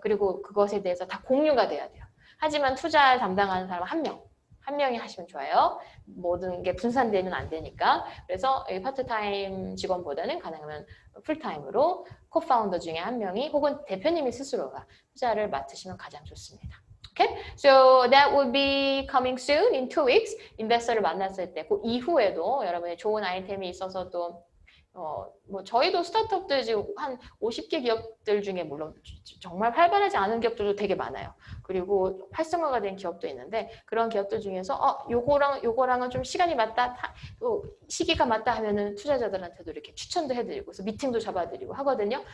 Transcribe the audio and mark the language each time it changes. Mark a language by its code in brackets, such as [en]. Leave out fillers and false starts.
[ko] 그리고 그것에 대해서 다 공유가 돼야 돼요. 하지만 투자 담당하는 사람 한 명이 하시면 좋아요. 모든 게 분산되면 안 되니까. 그래서 파트타임 직원보다는 가능하면 풀타임으로 코파운더 중에 한 명이 혹은 대표님이 스스로가 투자를 맡으시면 가장 좋습니다. [en] Okay? So that will be coming soon in 2 weeks. [ko] 인베스터를 만났을 때 그 이후에도 여러분의 좋은 아이템이 있어서도 뭐 저희도 스타트업들 지금 한 50개 기업들 중에 물론 정말 활발하지 않은 기업들도 되게 많아요. 그리고 활성화가 된 기업도 있는데 그런 기업들 중에서 요거랑은 좀 시간이 맞다, 또 시기가 맞다 하면은 투자자들한테도 이렇게 추천도 해드리고 그래서 미팅도 잡아드리고 하거든요.